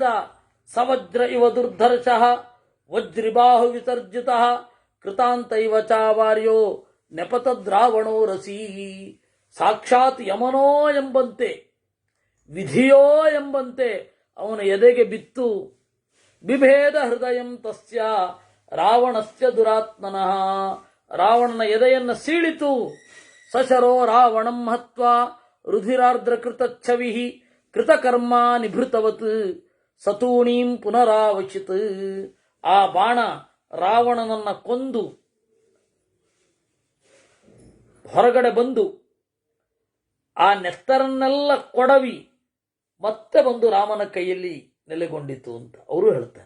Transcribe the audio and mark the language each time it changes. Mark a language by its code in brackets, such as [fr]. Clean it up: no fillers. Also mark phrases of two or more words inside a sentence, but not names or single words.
[sa] ಸವಜ್ರ ಇವ ದುರ್ಧರ್ಷಃ ವಜ್ರಿಬಾಹು ವಿಸರ್ಜಿತ ಕೃತಾಂತ ಇವ ಚಾವಾರ್ಯೋ ನೆಪತದ್ರಾವಣೋ ರಸಿ. [kn] ಸಾಕ್ಷಾತ್ ಯಮನೋ ಎಂಬಂತೆ, ವಿಧಿಯೋ ಎಂಬಂತೆ ಅವನ ಎದೆಗೆ ಬಿತ್ತು. [sa] ಬಿಭೇದ ಹೃದಯಂ ತಸ್ಯ ರಾವಣಸ್ಯ ದುರಾತ್ಮನಃ. [kn] ರಾವಣನ ಎದೆಯನ್ನು ಸೀಳಿತು. [sa] ಸಶರೋ ರಾವಣಂ ಹತ್ವಾ ರುಧಿರಾರ್ದ್ರ ಕೃತಚ್ಛವಿ ಕೃತಕರ್ಮ ನಿಭೃತವತ್ ಸತೂಣೀಂ ಪುನರಾವಚಿತ್. [kn] ಆ ಬಾಣ ರಾವಣನನ್ನ ಕೊಂದು ಹೊರಗಡೆ ಬಂದು ಆ ನೆತ್ತರನ್ನೆಲ್ಲ ಕೊಡವಿ ಮತ್ತೆ ಬಂದು ರಾಮನ ಕೈಯಲ್ಲಿ ನೆಲೆಗೊಂಡಿತು ಅಂತ ಅವರು ಹೇಳ್ತಾರೆ.